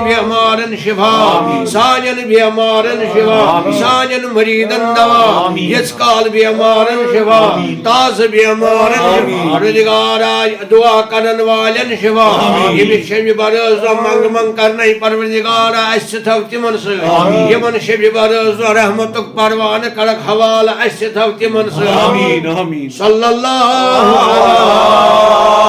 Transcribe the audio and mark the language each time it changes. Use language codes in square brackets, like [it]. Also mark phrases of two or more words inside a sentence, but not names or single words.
[ks] بیمارن شفا سانین بیمارن شفا سانین مریدن دوا یسکال بیمارن شفا تاز بیمارن شفا پروردگارا دعا کرن والن شفا یمن شب برات منگ منگ کرنے پروردگارا اس تھو تمن سے یمن شب برات رحمتک پروان کرک حوالہ اس تھو تمن سے آمین [ar] صلی اللہ علیہ